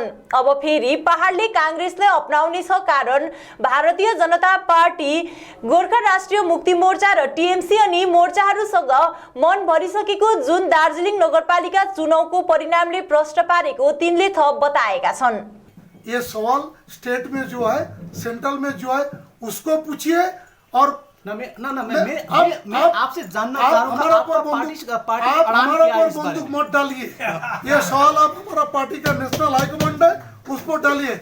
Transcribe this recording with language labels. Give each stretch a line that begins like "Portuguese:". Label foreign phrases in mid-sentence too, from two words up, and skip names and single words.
Nepali: अब फेरि पहाडले कांग्रेसलाई अपनाउने छ, कारण भारतीय जनता पार्टी, गोर्खा राष्ट्रिय मुक्ति मोर्चा र टिएमसी अनि मोर्चाहरूसँग मन भरिसकेको जुन दार्जिलिङ नगरपालिका चुनावको परिणामले प्रश्न पारेको तिनले थप बताएका छन्।
Hindi: ये सवाल स्टेट में जो है, सेंट्रल में जो है, उसको पूछिए और मैं आपसे जानना चाह रहा हूं, आपका पार्टी आप हमारा ऊपर बंदूक मत डालिए। ये सवाल आप हमारा पार्टी का
English: national high command
Hindi: है उस पर डालिए।